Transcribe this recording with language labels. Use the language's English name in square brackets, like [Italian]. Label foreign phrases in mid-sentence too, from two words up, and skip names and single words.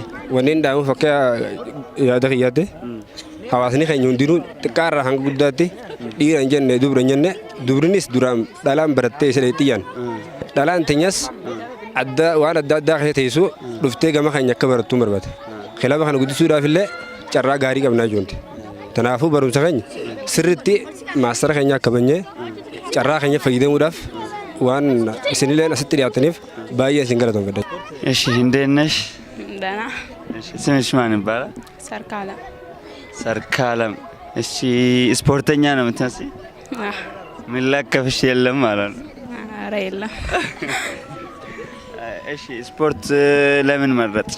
[Oromo] Wanni hin dhaamuuf akka yaada kiyyaatti hawaasni keenya hundinuu xiqqaarraa hanga guddaatti dhiira hin jenne dubra hin jenne dubrinis duraan dhalaan barattee isa xiyyaan dhalaan teenyas waan adda addaa keessa teessu dhuftee gama keenya akka barattuun barbaade. Khilafa kana guddisuudhaaf illee carraa gaarii qabnaa jirti. Kanaafuu barumsa keenya sirriitti maastara keenya akka banyee carraa keenya fayyadamuudhaaf waan isinillee asitti dhiyaataniif baay'ee isin galatoomfadha. [Amharic] እሺ እንዴት ነሽ? ደህና። ስምሽ ማን ይባላል? ሰርካለም። ሰርካለም። እሺ ስፖርተኛ ነው የምትመስይ? ምን ላከፍሽ የለም ማለት ነው? ኧረ የለም። እሺ ስፖርት ለምን መረጥሽ?